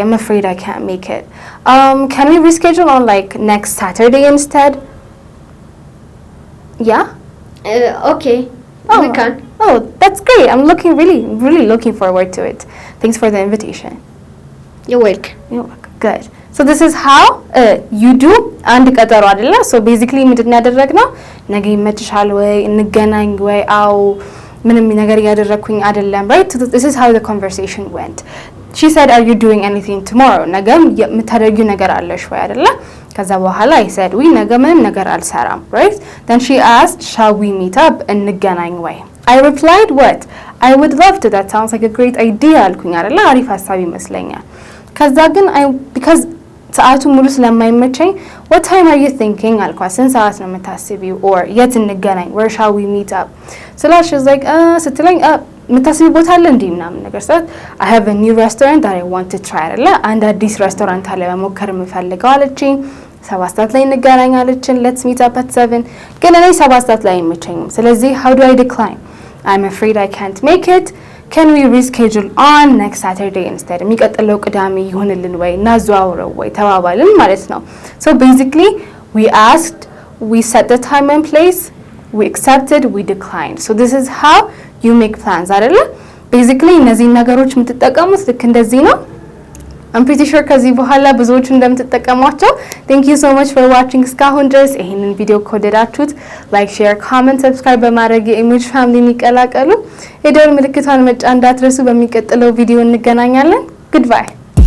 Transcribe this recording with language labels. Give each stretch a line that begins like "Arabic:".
English: I'm afraid I can't make it. Can we reschedule on like next Saturday instead? Yeah? Okay. We can. Oh, that's great. I'm really looking forward to it. Thanks for the invitation. you're welcome. You're welcome. Good. So this is how you do
Amharic: አንድ ቀጠሮ አይደለ?
English: so basically
Amharic: ምንድን ያደረግነው ነገ ይመችሻል ወይ እንገናኝ ወይ አው ምንም ነገር ያደረኩኝ አይደለም,
English: right? so this is how the conversation went. she said are you doing anything tomorrow?
Amharic: ነገ የምታደርጊው ነገር አለሽ ወይ አይደለ? ከዛ በኋላ
English: I said we
Amharic: ነገ ምንም ነገር አልሰራም,
English: right? then she asked shall we meet up?
Amharic: እንገናኝ ወይ?
English: I replied what? I would love to. that sounds like a great idea
Amharic: አልኩኝ አይደለ? አሪፍ ሀሳብ ይመስለኛል። ከዛ ግን because ሰዓቱ ሙሉ ስለማይመቸኝ
English: what time are you thinking
Amharic: አልኳት። ስንት ሰዓት ነው የምታስቢው or የት እንገናኝ
English: where shall we meet up so she's like
Amharic: ስትለኝ የምታስቢ ቦታ አለ እንዴ ምናምን ነገር ሰዓት
English: I have a new restaurant that I want to try
Amharic: አለ አንድ አዲስ ሬስቶራንት አለ መሞከር የምፈልገው አለችኝ። 7 ሰዓት ላይ እንገናኝ አለችን
English: let's meet up at 7
Amharic: ግን እኔ 7 ሰዓት ላይ አይመቸኝም። ስለዚህ
English: how do I decline? I'm afraid I can't make it. Can we reschedule on next Saturday instead?
Amharic: የሚቀጥለው ቅዳሜ ይሁንልን ወይ እናዘዋውረው ወይ ተባባልን ማለት ነው።
English: So basically we asked, we set the time and place, we accepted, we declined. So this is how you make plans
Amharic: አይደለ? Basically እነዚህ ነገሮች የምትጠቀሙት ልክ እንደዚህ ነው።
English: I'm pretty sure
Amharic: ከዚህ በኋላ ብዙዎቹ እንደምትጠቀሟቸው።
English: Thank you so much for watching
Amharic: እስካሁን ድረስ። ይሄንን ቪዲዮ ከወደዳችሁት like, share, comment, subscribe በማድረግ የኢሜጅ ፋሚሊን ይቀላቀሉ። የደወል ምልክቷን መጫን እንዳትረሱ። በሚቀጥለው ቪዲዮ እንገናኛለን።
English: Goodbye.